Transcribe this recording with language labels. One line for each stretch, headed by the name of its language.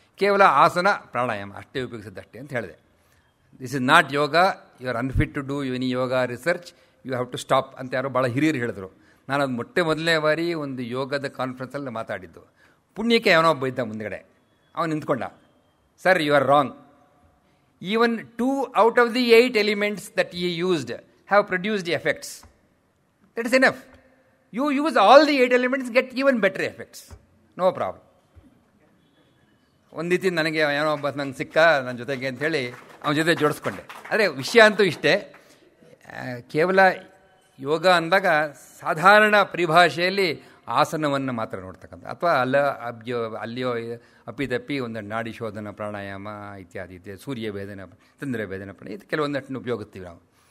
Kannada: ಕೇವಲ ಆಸನ, ಪ್ರಾಣಾಯಾಮ ಅಷ್ಟೇ ಉಪಯೋಗಿಸಿದ್ದಷ್ಟೇ ಅಂತ ಹೇಳಿದೆ.
English: this is not yoga, you are unfit to do any yoga research, you have to stop
Kannada: ಅಂತ ಯಾರೋ ಭಾಳ ಹಿರಿಯರು ಹೇಳಿದ್ರು. ನಾನು ಅದು ಮೊದಲನೇ ಬಾರಿ ಒಂದು ಯೋಗದ ಕಾನ್ಫರೆನ್ಸಲ್ಲಿ ಮಾತಾಡಿದ್ದು. ಪುಣ್ಯಕ್ಕೆ ಅವನೋ ಒಬ್ಬ ಇದ್ದ ಮುಂದ್ಗಡೆ, ಅವನು ನಿಂತ್ಕೊಂಡ,
English: Sir you are wrong. Even 2 out of the 8 elements that he used have produced the effects. That is enough. You use all the 8 elements, get even better effects. No problem.
Kannada: ಒಂದು ರೀತಿ ನನಗೆ ಏನೋ ಒಬ್ಬ ನಂಗೆ ಸಿಕ್ಕ ನನ್ನ ಜೊತೆಗೆ ಅಂಥೇಳಿ ಅವನ ಜೊತೆ ಜೋಡಿಸ್ಕೊಂಡೆ. ಆದರೆ ವಿಷಯ ಅಂತೂ ಇಷ್ಟೇ, ಕೇವಲ ಯೋಗ ಅಂದಾಗ ಸಾಧಾರಣ ಪರಿಭಾಷೆಯಲ್ಲಿ ಆಸನವನ್ನು ಮಾತ್ರ ನೋಡ್ತಕ್ಕಂಥ, ಅಥವಾ ಅಲ್ಲಿಯೋ ಅಪ್ಪಿತಪ್ಪಿ ಒಂದು ನಾಡಿ ಶೋಧನ ಪ್ರಾಣಾಯಾಮ ಇತ್ಯಾದಿ ಇದೆ, ಸೂರ್ಯ ಭೇದನ, ಚಂದ್ರ ಭೇದನ ಇದು ಕೆಲವೊಂದಷ್ಟು ಉಪಯೋಗಿಸ್ತೀವಿ ನಾವು.